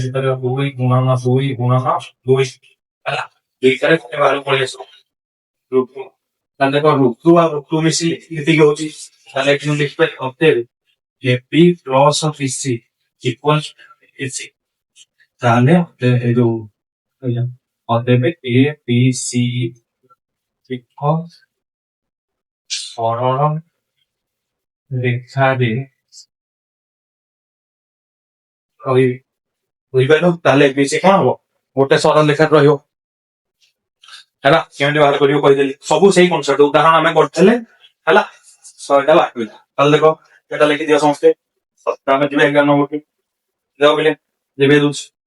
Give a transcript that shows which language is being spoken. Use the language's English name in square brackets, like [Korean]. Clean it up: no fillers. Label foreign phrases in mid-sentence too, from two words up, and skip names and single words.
[Odia] ଲେଖିପାରିବ 2 ଗୁଣନ 2 ଗୁଣନ 2 ହେଲା ଦୁଇଟାରେ କେତେ ବାହାରକୁ ପଳେଇ ଆସିବ ରୁଟ୍ 2 ତାହେଲେ ଦେଖ ରୁଟ୍ 2 ଆଉ ରୁଟ୍ 2 ମିଶି ଏତିକି ହଉଛି ତାହେଲେ ଏଠି ମୁଁ ଲେଖିପାରିବି ଅତଏବ [English] AP plus PC equal AC [Odia] ତାହେଲେ এই ଯୋଉ ଅତଏବ ଏ ବି ସି ଏକ ସରଳ ରେଖାରେ ରହିବେ ବୁଝିପାରିଲ ତାହେଲେ ଏ ବି ସି କଣ ହବ ଗୋଟେ ସରଳ ରେଖାରେ ରହିବ ହେଲା କେମିତି ବାହାର କରିବ କହିଦେଲି ସବୁ ସେଇ କନସେପ୍ଟ ଉଦାହରଣ ଆମେ କରିଥିଲେ ହେଲା 100ଟା ବାହାରିଲା ତାହେଲେ ଦେଖ ଏଟା ଲେଖିଦିଅ ସମସ୍ତେ ଆମେ ଯିବା 11 ନମ୍ବରକୁ ଦେଖ ପିଲେ ଯେବେ ଦଉଛି